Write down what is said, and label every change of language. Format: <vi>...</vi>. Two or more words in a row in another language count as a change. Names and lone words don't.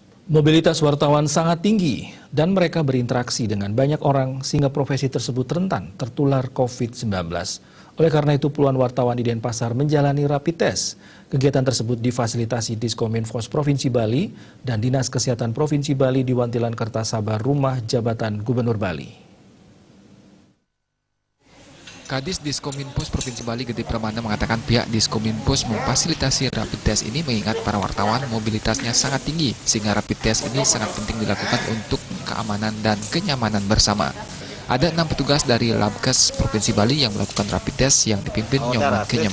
<id>Mobilitas wartawan sangat tinggi dan mereka berinteraksi dengan banyak orang sehingga profesi tersebut rentan tertular COVID-19. Oleh karena itu puluhan wartawan di Denpasar menjalani rapid test. Kegiatan tersebut difasilitasi Diskominfos Provinsi Bali dan Dinas Kesehatan Provinsi Bali di Wantilan Kertasabar, Rumah Jabatan Gubernur Bali. Kadis Diskominfos Provinsi Bali Gede Pramana mengatakan pihak Diskominfos memfasilitasi rapid test ini mengingat para wartawan mobilitasnya sangat tinggi sehingga rapid test ini sangat penting dilakukan untuk keamanan dan kenyamanan bersama. Ada 6 petugas dari Labkes Provinsi Bali yang melakukan rapid test yang dipimpin Nyoman Kenyem.</id>